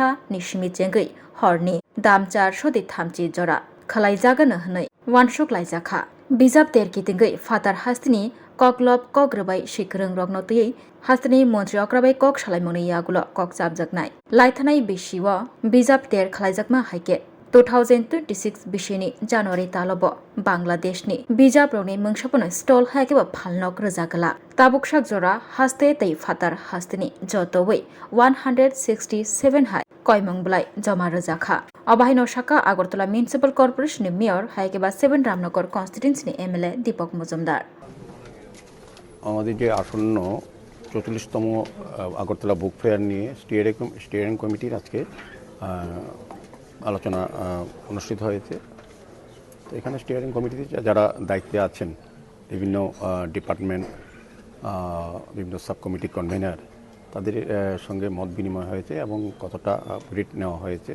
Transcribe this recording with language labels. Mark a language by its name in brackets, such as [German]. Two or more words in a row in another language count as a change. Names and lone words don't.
[Kok Borok] nishimi jengei horni damchar sodi thamchi jora khalaijagana hnoi wansuk laijakha Bijap ter kitingei fatar hastini Koklop Kogrebai Shikrung Rognotui Hastini Montri Okrabai Kok Shalaimoni Yagulo Kok Sabjaknai Laithanai Bishiwa Bijap ter Khalaijakma Haike 2026 Bishini January Talobo Bangladesh ni Bijap Rogni Mungshapono Stall Haikeba Phalnok Rajagala Tabukshak Jora Haste Tei Fatar Hastini Jotowei 167 Hai Koimong Blai Joma Rajakha Abahino Shaka Agartala Municipal Corporation Mayor Haikeba 7 Ramnagar Constituency MLA Deepak Mojumdar [Bangla] আমাদের যে আসন্ন 44তম আগরতলা বুক ফেয়ার নিয়ে [English] steering committee [Bangla] আজকে আলোচনা অনুষ্ঠিত হয়েছে। তো এখানে [English] steering committee [Bangla] যারা দায়িত্বে আছেন বিভিন্ন ডিপার্টমেন্ট বিভিন্ন [English] sub committee convener [Bangla] তাদের সঙ্গে মত বিনিময় হয়েছে এবং কতটা রিট নেওয়া হয়েছে।